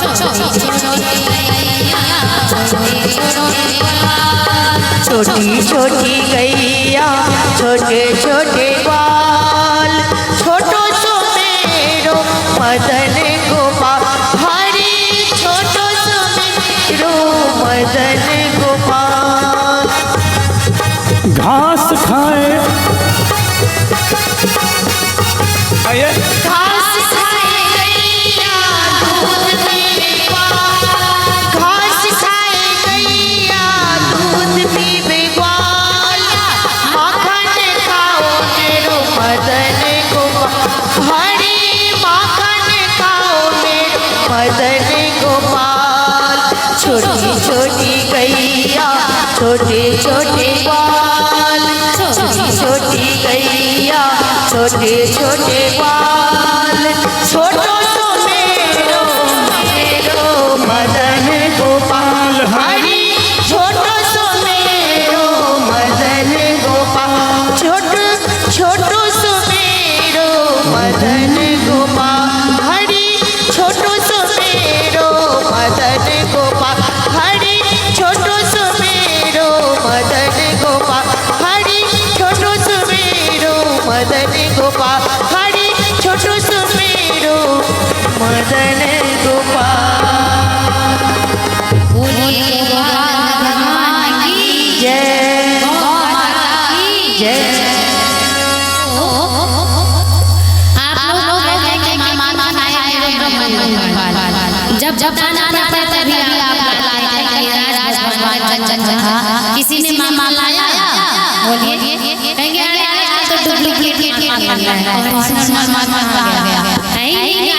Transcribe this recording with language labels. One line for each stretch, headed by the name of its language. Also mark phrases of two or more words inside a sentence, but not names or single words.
Braj: छोटी छोटी गैया छोटे छोटे ग्वाल, छोटो सो मेरो मदन गोपाल, हरी छोटो सो मेरो मदन गोपाल। घास खाए आइए घास खाए गैया दूध पीवे ग्वाल, घास खाए गैया दूध पीवे ग्वाल, माखन खाओ मेरो मदन गोपाल, हरी माखन खाओ मेरो मदन गोपाल। छोटी छोटी गैया छोटे छोटे ग्वाल, छोटी छोटी गैया छोटे छोटे ग्वाल, छोटो सो मेरो मेरो मदन गोपाल, हरी छोटो सो मेरो मदन गोपाल, छोटो छोटो सो मेरो मदन गोपाल, हरी छोटो सो मेरो मदन गोपाल, हरी छोटो सो मेरो मदन गोपाल, हरी छोटो सो मेरो मदन गोपाल, हरी छोटो सो मेरो मदन गोपाल। जय जय।
Hindi: आप लोग कहते हैं कि मामा आया है जब जब गाना आता है तभी आप लाते हैं कि राज भगवान जन जन किसी ने मामा लाया बोलिए कहेंगे अरे आज तो डुप्लीकेट मामा है ओरिजिनल मामा आ गया है ही